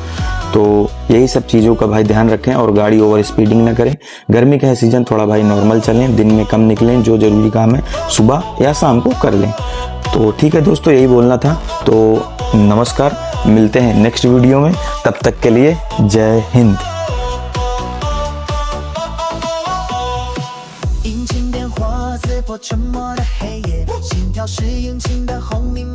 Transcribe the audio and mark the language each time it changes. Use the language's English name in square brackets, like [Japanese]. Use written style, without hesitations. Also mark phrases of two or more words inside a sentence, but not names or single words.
[Hindi] तो यही सब चीज़ों का भाई ध्यान रखें और गाड़ी [English] over speeding [Hindi] ना करें। गर्मी का है सीज़न, थोड़ा भाई नॉर्मल चलें, दिन में कम निकलें, जो ज़रूरी काम है सुबह या शाम को कर लें। तो ठीक है दोस्तों, यही बोलना था। तो नमस्कार, मिलते हैं [English] next video [Hindi] में, तब तक के लिए जय हिंद। [Chinese] 引擎点火，刺破沉默的黑夜，心跳是引擎的轰